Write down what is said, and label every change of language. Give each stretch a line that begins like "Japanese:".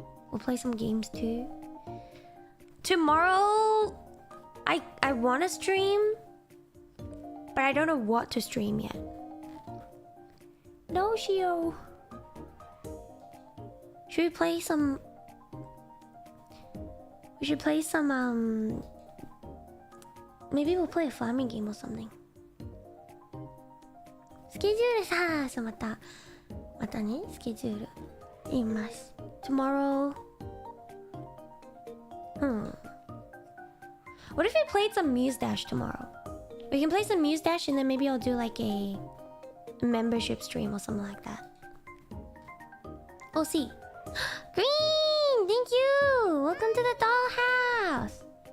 English: We'll play some games too. Tomorrow, I want to stream, but I don't know what to stream yet. No, Shio. Should we play some? We should play some. Maybe we'll play a farming game or something.
Japanese: スケジュールさ、そうまたね、スケジュール言います。
English: Tomorrow. What if we played some Muse Dash tomorrow? We can play some Muse Dash and then maybe I'll do like a membership stream or something like that. We'll see. Green! Thank you! Welcome to the dollhouse!